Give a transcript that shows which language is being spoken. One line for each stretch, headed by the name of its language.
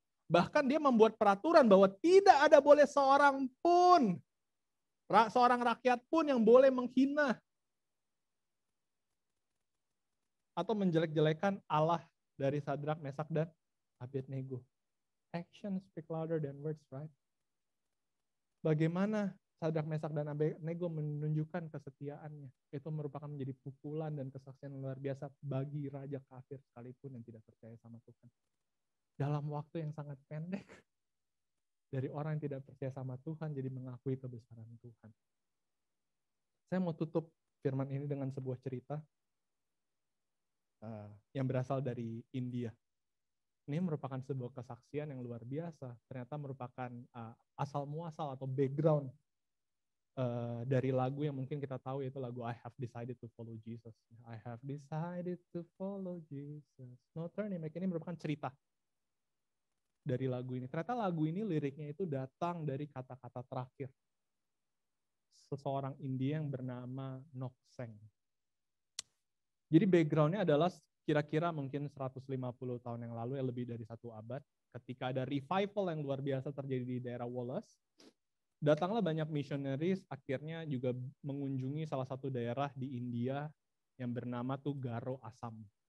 Indonesian: Bahkan dia membuat peraturan bahwa tidak ada boleh seorang pun, seorang rakyat pun yang boleh menghina atau menjelek-jelekan Allah dari Sadrak, Mesak, dan Abednego.
English: Action speak louder than words, right?
Indonesian: Bagaimana Sadrak, Mesak, dan Abednego menunjukkan kesetiaannya. Itu merupakan menjadi pukulan dan kesaksian luar biasa bagi raja kafir sekalipun yang tidak percaya sama Tuhan. Dalam waktu yang sangat pendek, dari orang yang tidak percaya sama Tuhan jadi mengakui kebesaran Tuhan. Saya mau tutup firman ini dengan sebuah cerita yang berasal dari India. Ini merupakan sebuah kesaksian yang luar biasa. Ternyata merupakan asal muasal atau background dari lagu yang mungkin kita tahu, yaitu lagu I Have Decided to Follow Jesus.
English: I have decided to follow Jesus. No turning back.
Indonesian: Ini merupakan cerita dari lagu ini. Ternyata lagu ini liriknya itu datang dari kata-kata terakhir seseorang India yang bernama Nokseng. Jadi backgroundnya adalah kira-kira mungkin 150 tahun yang lalu, ya lebih dari 1 abad, ketika ada revival yang luar biasa terjadi di daerah Wallace, datanglah banyak missionaries, akhirnya juga mengunjungi salah satu daerah di India yang bernama tuh Garo Assam.